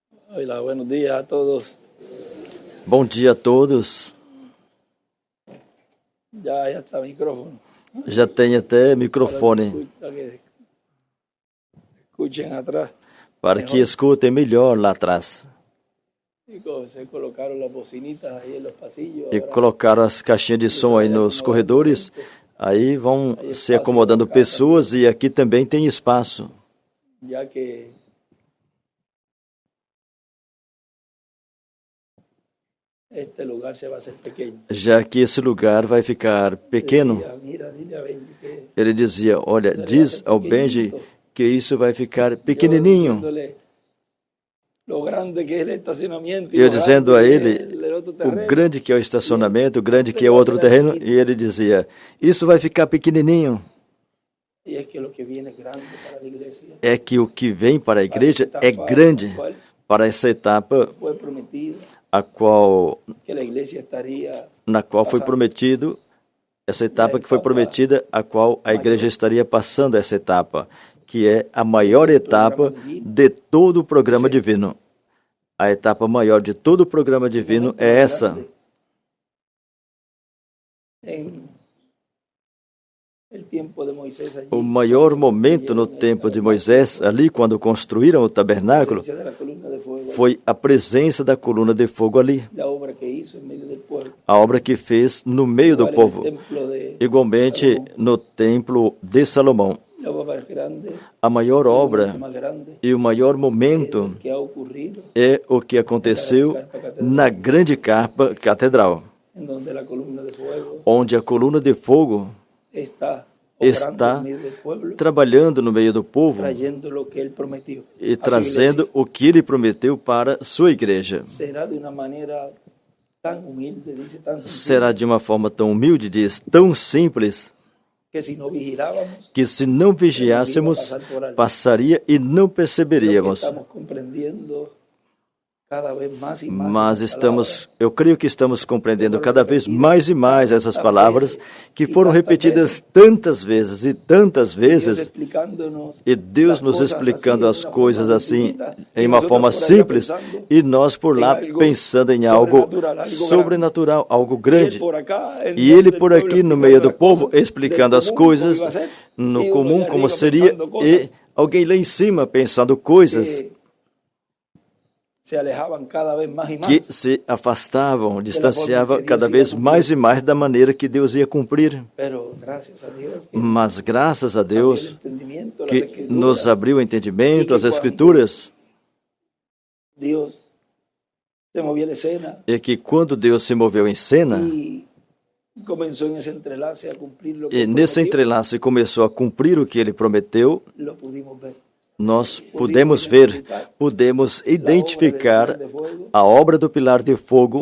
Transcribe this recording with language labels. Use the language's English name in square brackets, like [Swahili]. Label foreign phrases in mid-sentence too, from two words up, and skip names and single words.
[Spanish] Hola, buenos días a todos. [Portuguese] Bom dia a todos. [Spanish] Ya está micrófono. [Portuguese] Já tem até microfone [Spanish] Para que escuchen atrás. [Portuguese] para que escutem melhor lá atrás. [Spanish] Y se colocaron las bocinitas ahí en los pasillos. [Portuguese] E [Spanish] Ahora [Portuguese] colocaram as caixinhas de som aí nos corredores. Aí vão se acomodando pessoas e aqui também tem espaço. [Spanish] ya que este lugar se va a hacer pequeño. [Portuguese] Já que esse lugar vai ficar pequeno, [Spanish] Decía, mira, dile a Benji que [Portuguese] ele dizia, olha, diz ao Benji que isso vai ficar pequenininho. [Spanish] diciéndole lo grande que es el estacionamiento. [Portuguese] Eu dizendo a ele [Spanish] el otro [Portuguese] o terreno. grande que é o estacionamento, o grande que é o outro terreno, e ele dizia, isso vai ficar pequenininho. [Spanish] Y es que lo que viene grande para la iglesia [Portuguese] É que o que vem para a igreja é grande para essa etapa [Spanish] fue prometido [Portuguese] a qual, [Spanish] que la iglesia estaría [Portuguese] na qual foi prometido, essa etapa que foi prometida, a qual a igreja estaria passando essa etapa, que é a maior etapa de todo o programa divino. A etapa maior de todo o programa divino é essa. [Spanish] en el tiempo de Moisés allí. [Portuguese] O maior momento no tempo de Moisés, ali quando construíram o tabernáculo, [Spanish] De la columna de fuego, [Portuguese] foi a presença da coluna de fogo ali, [Spanish] la obra que hizo en medio del pueblo. [Portuguese] a obra que fez no meio do [Spanish] Igual en el [Portuguese] povo. [Spanish] templo de [Portuguese] Igualmente no templo de Salomão. [Spanish] la obra más grande, [Portuguese] A maior obra [Spanish] más grande [Portuguese] e o maior momento [Spanish] que ha ocurrido, [Portuguese] é o que aconteceu na grande carpa catedral, [Spanish] en donde la columna de fuego [Portuguese] onde a coluna de fogo [Spanish] está [Portuguese] está [Spanish] obrando en medio del pueblo, [Portuguese] trabalhando no meio do povo [Spanish] trayendo lo que él prometió. [Portuguese] e [Spanish] a su [Portuguese] trazendo [Spanish] iglesia. [Portuguese] o que ele prometeu para sua igreja. [Spanish] Será de una manera tan humilde, dice, tan sencilla, [Portuguese] Será de uma forma tão humilde, diz, tão simples, [Spanish] que si no vigilábamos, [Portuguese] que se não vigiássemos, passaria e não [Spanish] lo que [Portuguese] perceberíamos. [Spanish] estamos comprendiendo cada vez más y más [Portuguese] Mas [Spanish] esas [Portuguese] estamos, eu creio que estamos compreendendo cada vez mais e mais essas palavras que foram repetidas tantas vezes e tantas [Spanish] palabras. Dios [Portuguese] vezes, [Spanish] explicándonos [Portuguese] e Deus [Spanish] las [Portuguese] nos [Spanish] cosas [Portuguese] explicando [Spanish] así, [Portuguese] as [Spanish] de una [Portuguese] coisas [Spanish] forma [Portuguese] assim, [Spanish] sencilla, [Portuguese] em [Spanish] y [Portuguese] uma [Spanish] nosotros [Portuguese] forma [Spanish] por allá [Portuguese] simples, [Spanish] pensando [Portuguese] e nós por lá em algo pensando em algo [Spanish] sobrenatural, algo [Portuguese] sobrenatural, algo [Spanish] Y él [Portuguese] grande. [Spanish] por acá, en [Portuguese] E [Spanish] medio [Portuguese] ele [Spanish] del [Portuguese] por [Spanish] pueblo, [Portuguese] aqui no [Spanish] explicando [Portuguese] meio do [Spanish] las [Portuguese] povo, [Spanish] cosas [Portuguese] explicando [Spanish] del [Portuguese] as [Spanish] común, como [Portuguese] coisas [Spanish] iba a ser, [Portuguese] no [Spanish] y uno [Portuguese] comum, [Spanish] allá [Portuguese] como [Spanish] arriba [Portuguese] seria, [Spanish] pensando [Portuguese] e [Spanish] cosas [Portuguese] alguém lá em cima pensando coisas [Spanish] que se alejaban cada vez más y más. [Portuguese] que se afastavam, distanciavam cada vez mais e mais da maneira que Deus ia cumprir. [Spanish] Pero gracias a Dios que [Portuguese] Mas graças a [Spanish] abrió el [Portuguese] Deus [Spanish] entendimiento, las [Portuguese] que [Spanish] escrituras, [Portuguese] nos abriu o entendimento, as Escrituras, [Spanish] Dios se movía de escena [Portuguese] e que quando Deus se moveu em cena, [Spanish] y comenzó en ese entrelace a cumplir lo que [Portuguese] e nesse [Spanish] prometió, [Portuguese] entrelaço começou a cumprir o que ele prometeu, [Spanish] lo pudimos ver. [Portuguese] nós pudemos ver, pudemos identificar a obra do pilar de fogo